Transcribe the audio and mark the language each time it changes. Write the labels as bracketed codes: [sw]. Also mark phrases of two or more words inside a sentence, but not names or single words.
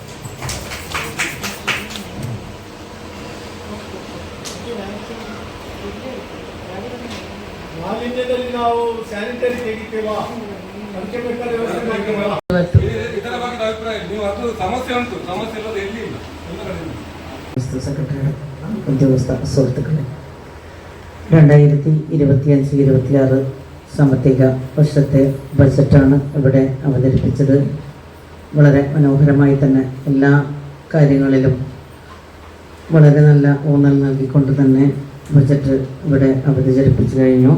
[kn] ಮಾಲಿನ್ಯದಲ್ಲಿ ನಾವು ಸ್ಯಾನಿಟರಿ ತೆಗಿತೇವಾ, ಇದರ ಬಗ್ಗೆ ಅಭಿಪ್ರಾಯ ನೀವು ಅದು ಸಮಸ್ಯೆ ಉಂಟು, ಸಮಸ್ಯೆ ಇಲ್ಲದೆ ಎಲ್ಲಿ ಇಲ್ಲ. [ml] സെക്രട്ടറിയുടെ ഉദ്യോഗസ്ഥ സുഹൃത്തുക്കളെ, 2025-26 സാമ്പത്തിക വർഷത്തെ ബജറ്റാണ് ഇവിടെ അവതരിപ്പിച്ചത്. വളരെ മനോഹരമായി തന്നെ എല്ലാ കാര്യങ്ങളിലും വളരെ നല്ല ഊന്നൽ നൽകിക്കൊണ്ട് തന്നെ ബജറ്റ് ഇവിടെ അവതരിപ്പിച്ചു കഴിഞ്ഞു.